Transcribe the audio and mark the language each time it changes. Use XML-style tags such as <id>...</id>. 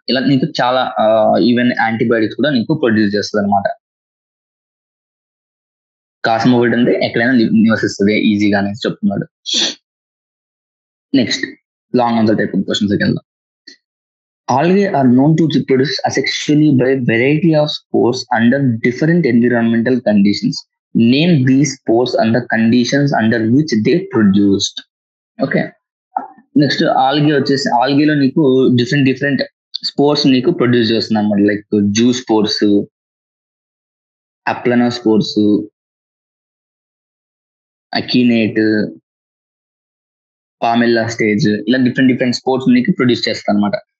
<te>ఇలా నీకు చాలా ఈవెన్ యాంటీబయోటిక్స్ కూడా నీకు ప్రొడ్యూస్ చేస్తుంది అనమాట. కాస్మోపాలిటన్ అంటే ఎక్కడైనా నివసిస్తుంది ఈజీగా అనేసి చెప్తున్నాడు. Next, long answer type questions వెళ్దాం.</te> <en>Algae are known to reproduce asexually by a variety of spores under different environmental conditions. Name these spores and the conditions under which they produced. Okay.</en> <te>Next, ఆల్గేలో నీకు different spores నీకు produce చేస్తుంది అన్నమాట. Like zoo spores, అప్లనోస్పోర్స్, అకినేట్, పామెల్లా stage ఇలా different sports నీకు produce చేస్తాను అనమాట.</te>